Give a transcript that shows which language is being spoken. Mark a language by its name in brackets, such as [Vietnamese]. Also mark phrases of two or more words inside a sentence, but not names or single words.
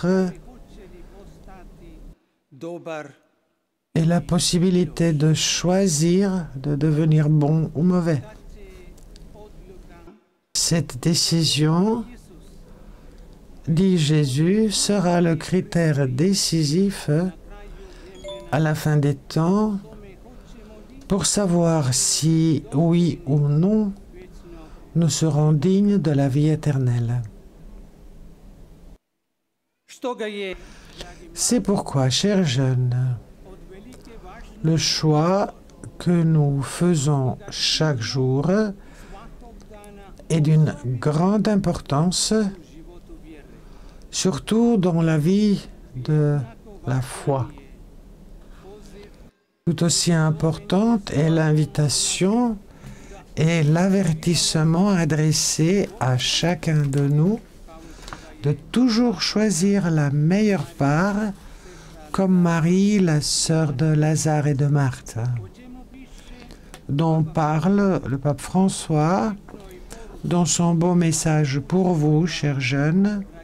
[Croatian] hoće li postati dobar [French] et la possibilité de choisir de devenir bon ou mauvais. [Croatian] da će odluka [French] Cette décision, Isus dit Jésus, sera le critère décisif [Croatian] na kraju [French] à la fin des temps [Croatian] tome hoćemo li [French] pour savoir si, oui ou non, [Croatian] večno [French] nous serons dignes de la vie éternelle. [Croatian] što ga je [French] C'est pourquoi, chers jeunes, [Croatian] od velike važnosti [French] le choix que nous faisons chaque jour est d'une grande importance, surtout dans la vie de la foi. Tout aussi importante est l'invitation et l'avertissement adressé à chacun de nous de toujours choisir la meilleure part, comme Marie, la sœur de Lazare et de Marthe, dont parle le pape François dans son beau message pour vous, chers jeunes.